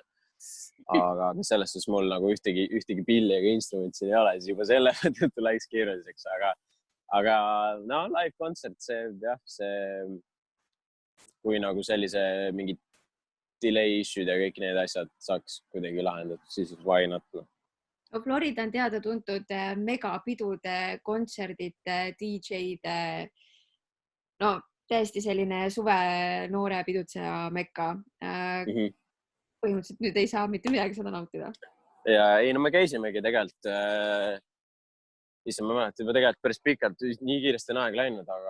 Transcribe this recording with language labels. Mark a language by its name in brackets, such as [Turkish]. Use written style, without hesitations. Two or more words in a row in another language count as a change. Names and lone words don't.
[Estonian] Aga selles suhtes mul nagu ühtegi pilli ega instrumenti siin ei ole, siis juba selle tõttu läks keeruliseks, aga no live kontsert, kui nagu sellise mingid [English] delay issue'd [Estonian] ja kõik need asjad saaks kuidagi lahendatud, siis [English] why not? [Estonian] No, Florida on teada-tuntud megapidude, kontserdite, DJ-de, no täiesti selline suve noore pidutseja mekka. Põhimõtteliselt nüüd ei saa mitte midagi seda nautida. Ja ei, no me käisimegi tegelikult, ise ma mäletan juba tegelikult päris pikalt, nii kiiresti on aeg läinud, aga